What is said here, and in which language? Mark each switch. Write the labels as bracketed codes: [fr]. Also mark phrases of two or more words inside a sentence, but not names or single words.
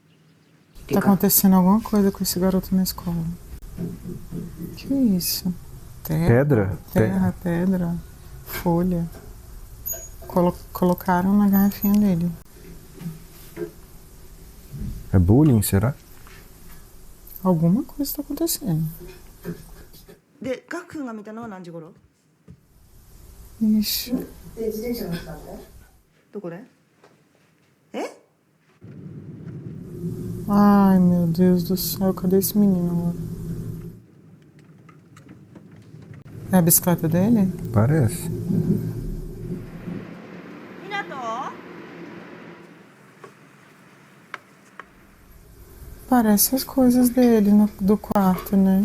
[pt] Tá acontecendo alguma coisa com esse garoto na escola. Que isso? Pedra? Terra, pedra, folha. Colocaram na garrafinha dele. É bullying, será? Alguma coisa está acontecendo. [ja] でガク君が見たのは何時頃？ [pt] Ixi. [ja] で自転車乗ったんだよ。どこで？え？ [pt] Ai, meu Deus do céu, cadê esse menino agora? É a bicicleta dele? Parece. [ja] 港？ [pt] Parece as coisas dele do quarto, né?